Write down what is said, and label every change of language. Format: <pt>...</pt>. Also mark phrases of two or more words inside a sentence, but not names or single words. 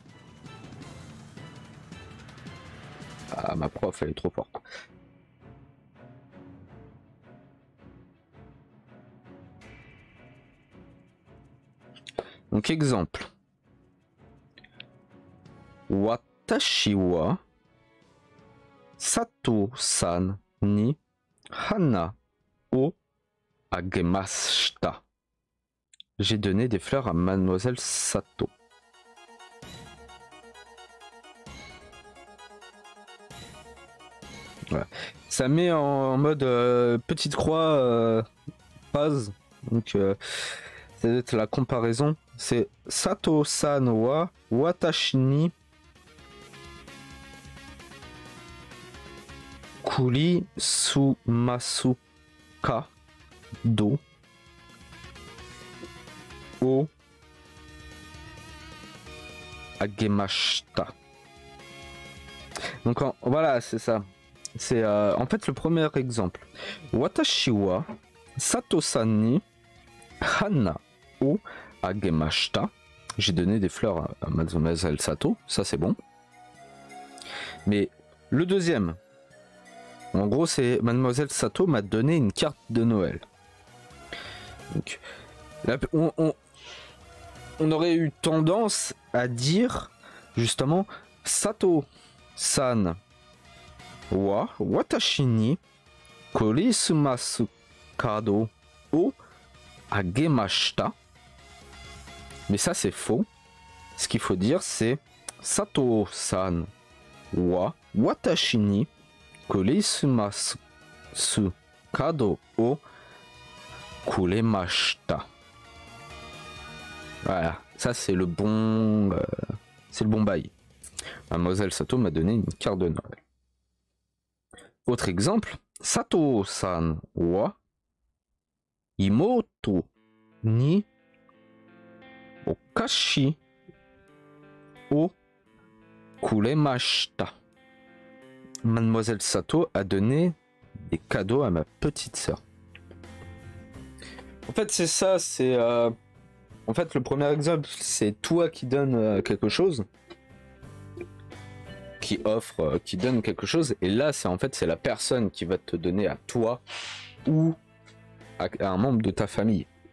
<fr>Ah, ma prof, elle est trop forte. Donc exemple.</fr> <ja>私は佐藤さんに花をあげました.</ja> <fr>J'ai donné des fleurs à mademoiselle Sato. Voilà. Ça met en mode petite croix phrase. Donc c'est la comparaison.</fr> <ja>C'est 佐藤さんは私にクリスマスカードをあげました.</ja> <fr>Donc voilà, c'est ça. C'est en fait le premier exemple.</fr> <ja>私は佐藤さんに花をあげました.</ja> <fr>J'ai donné des fleurs à Mademoiselle Sato, ça c'est bon. Mais le deuxième, en gros, c'est Mademoiselle Sato m'a donné une carte de Noël. Donc, là, on aurait eu tendance à dire justement</fr> <ja>佐藤さんは私にクリスマスカードをあげました.</ja> <fr>Mais ça c'est faux. Ce qu'il faut dire c'est</fr> <ja>佐藤さんは私にクリスマスカードをくれました.</ja> <fr>Voilà, ça c'est le bon bail. Mademoiselle Sato m'a donné une carte de Noël. Autre exemple,</fr> <ja>佐藤さんは妹にお菓子をくれました.</ja> <fr>Mademoiselle Sato a donné des cadeaux à ma petite sœur. En fait, c'est ça, c'est... En fait, le premier exemple, c'est toi qui donne quelque chose. Qui offre, qui donne quelque chose. Et là, c'est en fait, c'est la personne qui va te donner à toi ou à un membre de ta famille.</fr>